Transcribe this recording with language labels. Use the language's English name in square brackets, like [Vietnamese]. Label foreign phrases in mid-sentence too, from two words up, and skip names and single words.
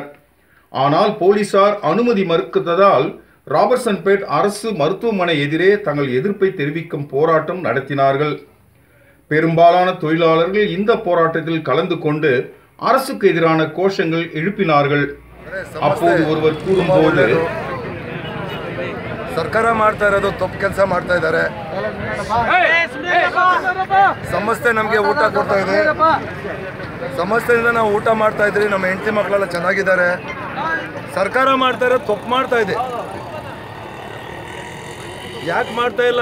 [Tamil] ஆனால் போலீசார் அனுமதி மறுத்ததால் ராபர்ட்சன்பேட் அரசு மருத்துவமனை எதிரே தங்கள் எதிர்ப்பை தெரிவிக்கும் போராட்டம் நடத்தினார்கள். பெரும்பாலான தொழிலாளர்கள் இந்த போராட்டத்தில் கலந்து கொண்டு அரசுக்கு எதிரான கோஷங்கள் எழுப்பினார்கள். அப்போது ஒருவர் கூறும்போது, [Kannada] ಸರ್ಕಾರ ಮಾಡ್ತಾ ಇರೋದು ತಪ್ಪು ಕೆಲಸ ಮಾಡ್ತಾ ಇದ್ದಾರೆ. ಸಂಸ್ಥೆ ನಮಗೆ ಊಟ ಕೊಡ್ತಾ ಇದೆ. ಸಂಸ್ಥೆಯಿಂದ ನಾವು ಊಟ ಮಾಡ್ತಾ ಇದ್ರಿ, ನಮ್ಮ ಹೆಂಡತಿ ಮಕ್ಕಳೆಲ್ಲ ಚೆನ್ನಾಗಿದ್ದಾರೆ. ಸರ್ಕಾರ ಮಾಡ್ತಾ ಇರೋದು ತಪ್ಪು ಮಾಡ್ತಾ ಇದೆ. ಯಾಕೆ ಮಾಡ್ತಾ ಇಲ್ಲ?